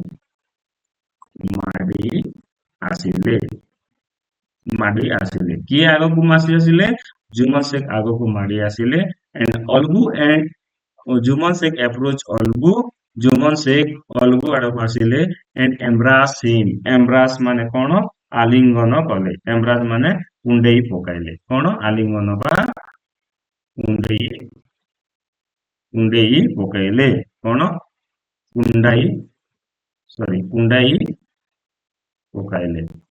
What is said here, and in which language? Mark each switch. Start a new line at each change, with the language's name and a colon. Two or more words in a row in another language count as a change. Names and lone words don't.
Odia: ମାଡି ଆସିଲେ କିଏ ଆଗକୁ ମାସି ଆସିଲେ ଜୁମନ ଶେଖ ଆଗକୁ ମାଡି ଆସିଲେ and ଅଲଗୁ and ଜୁମନ ଶେଖ approach ଅଲଗୁ ଜୁମନ ଶେଖ ଅଲଗୁ ଆଡକୁ ଆସିଲେ
English: and embrace him embrace
Odia: ମାନେ କଣ ଆଲିଙ୍ଗନ କଲେ embrace ମାନେ କୁଣ୍ଡେଇ ପକାଇଲେ କଣ ଆଲିଙ୍ଗନ ବା କୁଣ୍ଡେଇ କୁଣ୍ଡେଇ ପକାଇଲେ କଣ କୁଣ୍ଡାଇ କୁଣ୍ଡାଇ ପକାଇଲେ